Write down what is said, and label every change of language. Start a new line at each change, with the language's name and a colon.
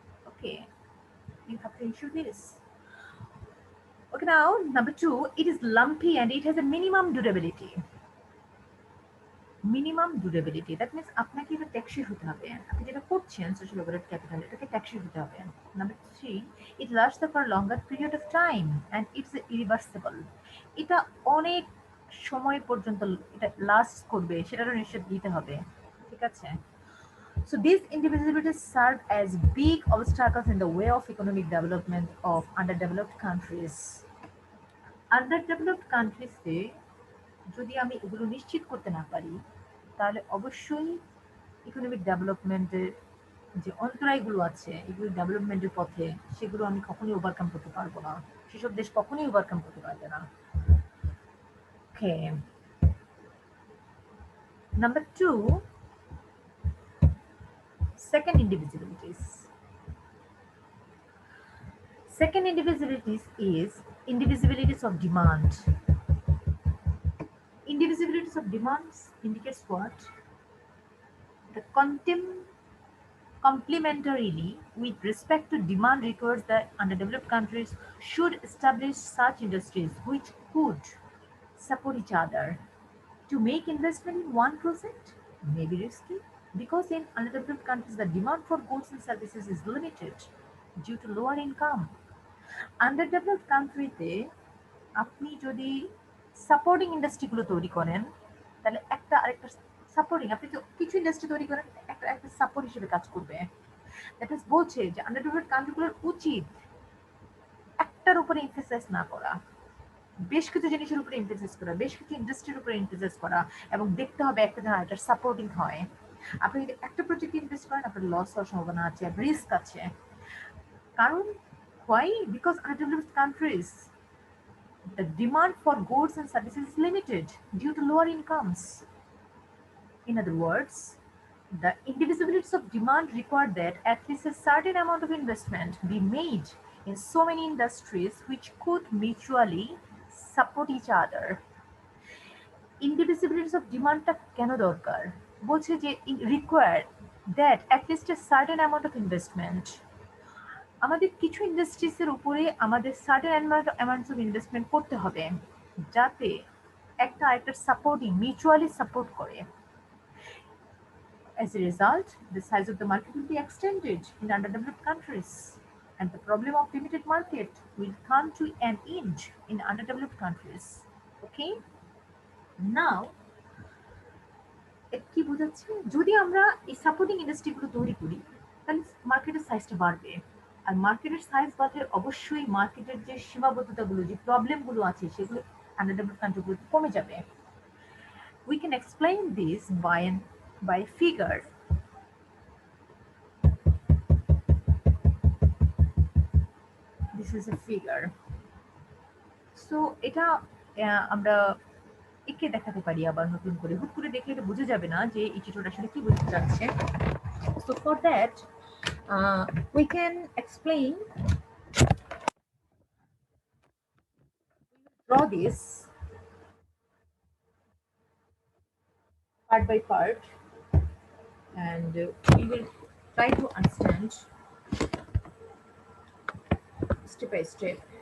English: Okay, you have to ensure this. Okay, now number two, it is lumpy and it has a minimum durability.
Bangla: Minimum durability,
English: that means
Bangla: আপনাকে এটা টেকসই হতে হবে, আপনি যেটা করছেন সোশ্যাল ওভারহেড ক্যাপিটাল এটাকে টেকসই হতে হবে।
English: Number three, it last for longer period of time and it's irreversible.
Bangla: এটা অনেক সময় পর্যন্ত এটা লাস্ট করবে, সেটারও নিশ্চিত দিতে হবে, ঠিক আছে।
English: So these individualities serve as big obstacles in the way of economic development of underdeveloped countries.
Bangla: আন্ডারডেভেলপড কান্ট্রিজে যদি আমি এগুলো নিশ্চিত করতে না পারি, তাহলে অবশ্যই ইকোনমিক ডেভেলপমেন্টের যে অন্তরায়গুলো আছে, এগুলো ডেভেলপমেন্টের পথে, সেগুলো আমি কখনোই ওভারকাম করতে পারবো না, সেসব দেশ কখনোই ওভারকাম করতে পারবে না।
English: Okay, number two, second indivisibilities. Second indivisibilities is indivisibilities of demand. Indivisibilities of demands indicates what? The complementarily with respect to demand requires that underdeveloped countries should establish such industries which could support each other. To make investment in one project may be risky because in underdeveloped countries the demand for goods and services is limited due to lower income.
Bangla: আন্ডারডেভেলপড কান্ট্রিতে আপনি যদি supporting ইন্ডাস্ট্রিগুলো তৈরি করেন, তাহলে একটা আরেকটা supporting, আপনি তো কিছু ইন্ডাস্ট্রি তৈরি করেন, একটা একটা সাপোর্ট হিসেবে কাজ করবে।
English: that is
Bangla: বলছে যে আন্ডার ডেভেলপড কান্ট্রিগুলোর উচিত একটার উপরে এমফেসাইজ না করা, বেশ কিছু জিনিসের উপরে এমফেসাইজ করা, বেশ কিছু ইন্ডাস্ট্রির উপরে এমফেসাইজ করা, এবং দেখতে হবে একটা যেন এটা সাপোর্টিং হয়। আপনি যদি একটা প্রজেক্ট ইনভেস্ট করেন, আপনার লস হওয়ার সম্ভাবনা আছে, রিস্ক আছে। কারণ
English: why? Because underdeveloped countries, the demand for goods and services is limited due to lower incomes. In other words, the indivisibilities of demand require that at least a certain amount of investment be made in so many industries which could mutually support each other.
Bangla: Indivisibilities of ডিমান্ডটা কেন দরকার? বলছে যে
English: required that at least a certain amount of investment,
Bangla: আমাদের কিছু industries এর উপরে আমাদের certain amounts of investment করতে হবে, যাতে একটা আরেকটার সাপোর্টিং মিউচুয়ালি সাপোর্ট করে।
English: As a result, the size of the market will be extended in underdeveloped countries, and the problem of limited market will come to an end in underdeveloped countries. Okay? Now,
Bangla: কি বোঝাচ্ছে? যদি আমরা এই supporting ইন্ডাস্ট্রিগুলো তৈরি করি, তাহলে মার্কেটের সাইজটা বাড়বে। আর মার্কেটের সাইজ বাড়লে অবশ্যই মার্কেটের যে সীমাবদ্ধতাগুলো, যে প্রবলেমগুলো আছে, সেগুলো আন্ডারডেভেলপড কান্ট্রিগুলোতে কমে যাবে।
English: We can explain this by figure. This is a figure.
Bangla: So এটা আমরা এঁকে দেখাতে পারি আবার নতুন করে। হুট করে দেখলে এটা বোঝা যাবে না যে এই চিত্রটা আসলে কি বোঝাতে চাচ্ছে।
English: So for that, we can explain, draw this part by part, and we will try to understand step by step.